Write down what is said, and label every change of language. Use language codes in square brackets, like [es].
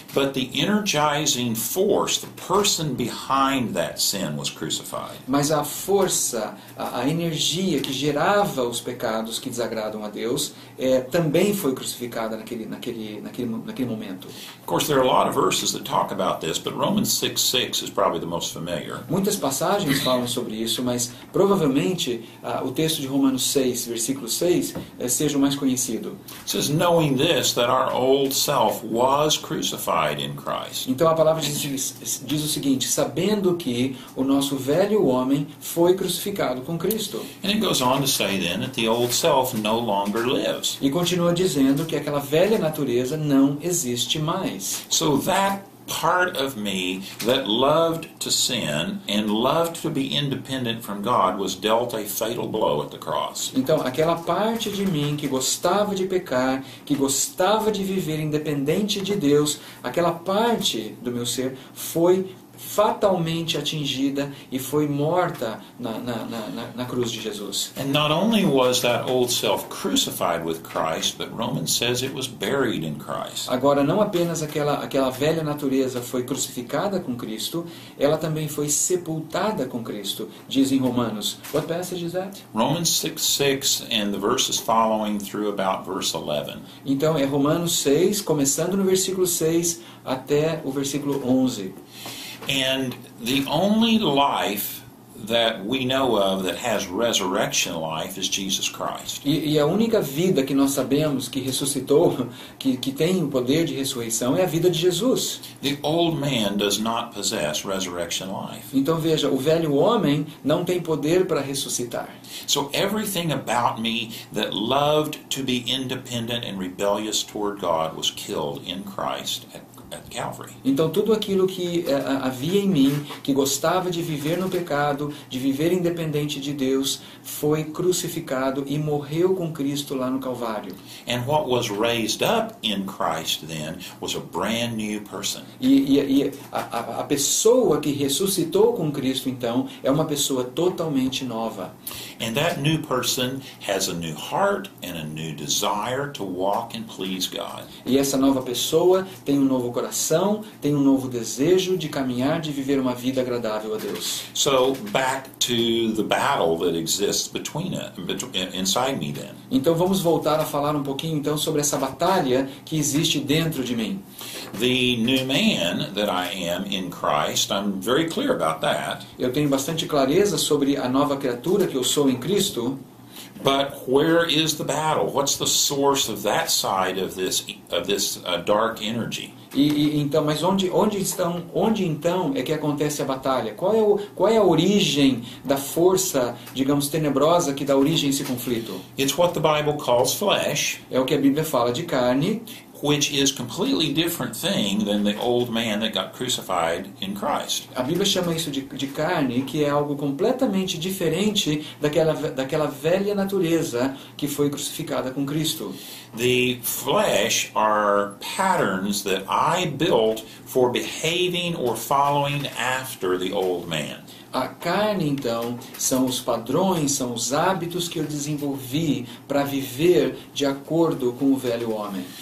[en] but the energizing force, the person behind that sin was crucified. [pt] mas a força, a energia que gerava os pecados que desagradam a Deus também foi crucificada naquele momento. [en] Of course, there are a lot of verses that talk about this, but Romans 6:6 is probably the most familiar. [pt] Muitas passagens falam sobre isso, mas provavelmente o texto de Romanos 6, versículo 6, seja o mais conhecido. [en] It says, knowing this, that our old self was crucified in Christ. [pt] Então a palavra diz o seguinte, sabendo que o nosso velho homem foi crucificado com Cristo. [en] And it goes on to say then that the old self no longer lives. [pt] E continua dizendo que aquela velha natureza não existe mais. [en] So that part of me that loved to sin and loved to be independent from God was dealt a fatal blow at the cross. [pt] Então, aquela parte de mim que gostava de pecar, que gostava de viver independente de Deus, aquela parte do meu ser foi fatalmente atingida e foi morta na cruz de Jesus. [en] And not only was that old self crucified with Christ, but Romans says it was buried in Christ. [pt] Agora, não apenas aquela velha natureza foi crucificada com Cristo, ela também foi sepultada com Cristo, diz em Romanos. [en] What passage is that? Romans 6:6 and the verses following through about verse 11. [pt] Então, é Romanos 6, começando no versículo 6 até o versículo 11. [en] And the only life that we know of that has resurrection life is Jesus Christ. [pt] E a única vida que nós sabemos que ressuscitou, que tem o poder de ressurreição, é a vida de Jesus. [en] The old man does not possess resurrection life. [pt] Então veja, o velho homem não tem poder para ressuscitar. [en] So everything about me that loved to be independent and rebellious toward God was killed in Christ at Calvary. [pt] Então tudo aquilo que havia em mim, que gostava de viver no pecado, de viver independente de Deus, foi crucificado e morreu com Cristo lá no Calvário. [en] And what was raised up in Christ then was a brand new person. [pt] E a pessoa que ressuscitou com Cristo, então, é uma pessoa totalmente nova. [en] And that new person has a new heart and a new desire to walk and please God. [pt] E essa nova pessoa tem um novo coração, tem um novo desejo de caminhar, de viver uma vida agradável a Deus. [en] So back to the battle that exists inside me then. [pt] Então vamos voltar a falar um pouquinho então sobre essa batalha que existe dentro de mim. [en] The new man that I am in Christ, I'm very clear about that. [pt] Eu tenho bastante clareza sobre a nova criatura que eu sou em Cristo. [en] But where is the battle? What's the source of that side of this dark energy? [pt] Então, mas onde então é que acontece a batalha? Qual é a origem da força, digamos, tenebrosa que dá origem a esse conflito? [en] It's what the Bible calls flesh, [pt] É o que a Bíblia fala de carne, [en] which is completely different thing than the old man that got crucified in Christ. [pt] A Bíblia chama isso de carne, que é algo completamente diferente daquela velha natureza que foi crucificada com Cristo. [en] The flesh are patterns that I built for behaving or following after the old man. [pt] A carne, então, são os padrões, são os hábitos que eu desenvolvi para viver de acordo com o velho homem.